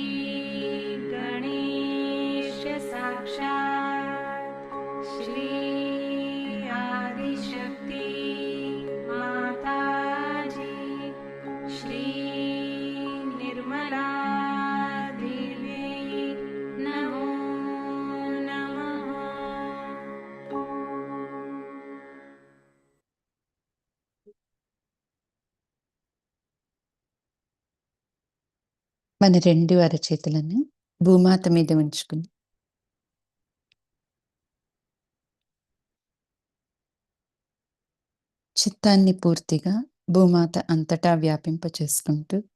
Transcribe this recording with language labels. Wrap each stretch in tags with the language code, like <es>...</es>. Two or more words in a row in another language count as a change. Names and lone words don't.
<sa>गणेश साक्षात् श्री आदिशक्ति माताजी श्री निर्मला देवी नमो नमः।</sa> <te>మన రెండు అరచేతులను భూమాత మీద ఉంచుకుని చిత్తాన్ని పూర్తిగా భూమాత అంతటా వ్యాపింప చేసుకుంటూ</te>